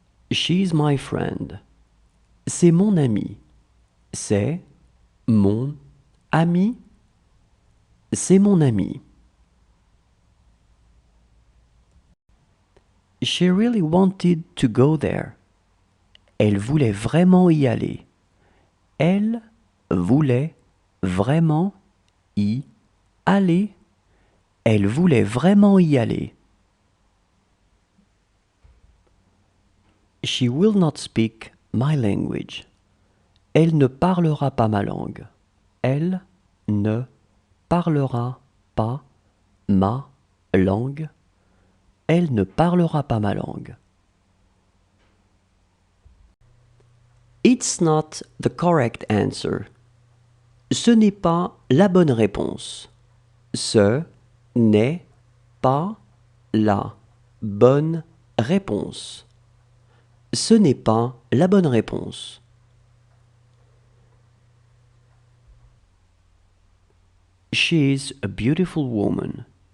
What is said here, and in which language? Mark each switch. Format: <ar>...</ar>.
<en>She's my friend.</en> <fr>C'est mon ami. C'est mon ami. C'est mon ami.</fr> <en>She really wanted to go there.</en> <fr>Elle voulait vraiment y aller. Elle voulait vraiment y aller. Elle voulait vraiment y aller.</fr> <en>She will not speak my language.</en> <fr>Elle ne parlera pas ma langue. Elle ne parlera pas ma langue. Elle ne parlera pas ma langue.</fr> <en>It's not the correct answer.</en> <fr>Ce n'est pas la bonne réponse. Ce n'est pas la bonne réponse. Ce n'est pas la bonne réponse.</fr> <en>She is a beautiful woman.</en>